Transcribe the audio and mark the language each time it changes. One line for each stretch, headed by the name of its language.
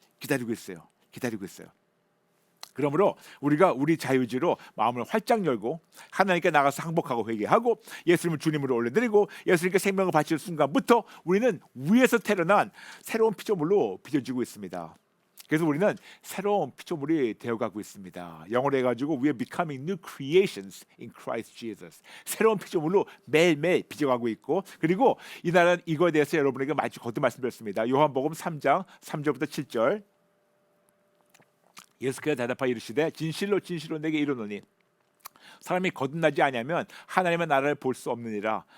Korean: 기다리고 있어요. 그러므로 우리가 우리 자유지로 마음을 활짝 열고 하나님께 나가서 항복하고 회개하고 예수님을 주님으로 올려드리고 예수님께 생명을 바치는 순간부터 우리는 위에서 태어난 새로운 피조물로 빚어지고 있습니다. 그래서 우리는 새로운 피조물이 되어가고 있습니다. 영어로 해가지고
English: We are becoming new creations in Christ Jesus.
Korean: 새로운 피조물로 매일매일 빚어가고 있고, 그리고 이날은 이거에 대해서 여러분에게 거듭 말씀드렸습니다. 요한복음 3장 3절부터 7절. 예수께서 대답하여 이르시되 진실로 내게 이르노니 사람이 거듭나지 아니하면 하나님의 나라를 볼 수 없느니라.